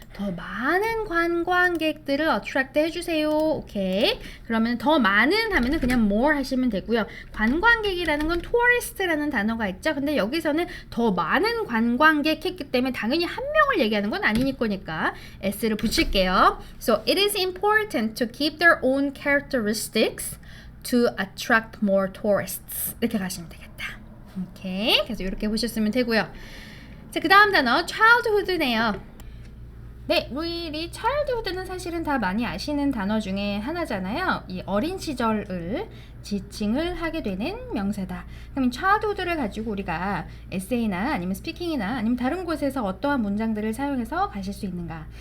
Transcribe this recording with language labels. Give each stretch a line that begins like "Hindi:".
Korean: 더 많은 관광객들을 attract 해주세요. 오케이. 그러면 더 많은 하면은 그냥 more 하시면 되고요. 관광객이라는 건 tourist라는 단어가 있죠. 근데 여기서는 더 많은 관광객 했기 때문에 당연히 한 명을 얘기하는 건 아니니까 s를 붙일게요.
English: So it is important to keep their own characteristics to attract more tourists.
Korean: 이렇게 가시면 되겠다. 오케이. 그래서 이렇게 보셨으면 되고요. 자, 그 다음 단어 childhood네요. 네, 우리 childhood는 사실은 다 많이 아시는 단어 중에 하나잖아요. 이 어린 시절을 지칭을 하게 되는 명사다. 그럼 childhood를 가지고 우리가 에세이나 아니면 스피킹이나 아니면 다른 곳에서 어떠한 문장들을 사용해서 가실 수 있는가.